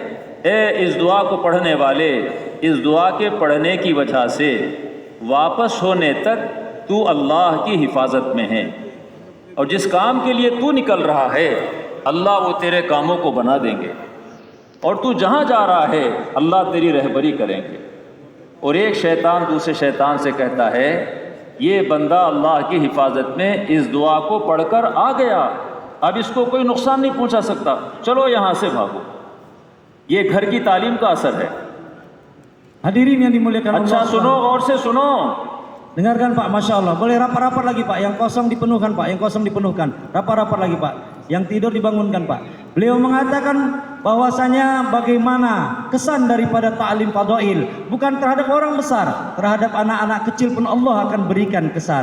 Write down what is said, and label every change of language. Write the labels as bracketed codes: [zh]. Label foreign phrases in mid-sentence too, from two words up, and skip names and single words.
[hi] ए इस दुआ को पढ़ने वाले, इस दुआ के पढ़ने की वजह से वापस होने तक तू अल्लाह की हिफाजत में है, और जिस काम के लिए तू निकल रहा है अल्लाह वो तेरे कामों को बना देंगे, और तू जहाँ जा रहा है अल्लाह तेरी रहबरी करेंगे। और एक शैतान दूसरे शैतान से कहता है, ये बंदा अल्लाह की हिफाजत में इस दुआ को पढ़कर आ गया, अब इसको कोई नुकसान नहीं पहुंचा सकता, चलो यहाँ से भागो। ये घर की तालीम का असर है। [id] Hadirin yang dimuliakan [hi] अच्छा [id] Allah. [hi] सुनो, और से सुनो। [id] Dengarkan Pak, [ar] ما شاء الله. [id] Boleh rapat-rapat lagi Pak, yang kosong dipenuhkan Pak, yang kosong dipenuhkan. Rapat-rapat lagi Pak, yang tidur dibangunkan Pak. Beliau mengatakan bahwasanya bagaimana kesan daripada ta'lim fadail, bukan terhadap orang besar, terhadap anak-anak kecil pun Allah akan berikan kesan.